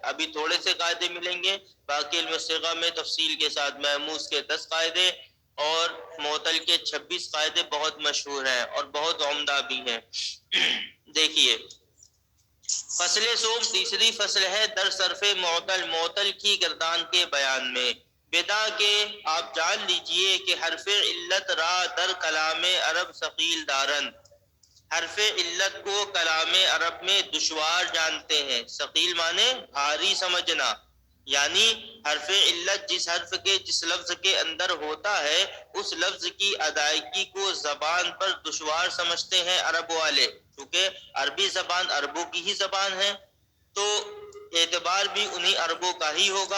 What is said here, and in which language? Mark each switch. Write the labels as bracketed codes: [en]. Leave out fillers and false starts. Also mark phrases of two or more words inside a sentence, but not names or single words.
[ur] ابھی تھوڑے سے قاعدے ملیں گے، باقی علم الصیغہ میں تفصیل کے ساتھ محموز کے 10 قاعدے اور معطل کے 26 قاعدے بہت مشہور ہیں اور بہت عمدہ بھی ہیں۔ دیکھیے فصل سوم تیسری فصل ہے [fa] در صرف معطل، [ur] معطل کی گردان کے بیان میں۔ بدا کے آپ جان لیجئے کہ [fa] حرف علت را در کلام عرب ثقیل دارن، [ur] حرف علت کو کلام عرب میں دشوار جانتے ہیں۔ ثقیل مانے بھاری سمجھنا، یعنی حرف علت جس حرف کے جس لفظ کے اندر ہوتا ہے اس لفظ کی ادائیگی کو زبان پر دشوار سمجھتے ہیں عرب والے، کیونکہ عربی زبان عربوں کی ہی زبان ہے تو اعتبار بھی انہی عربوں کا ہی ہوگا۔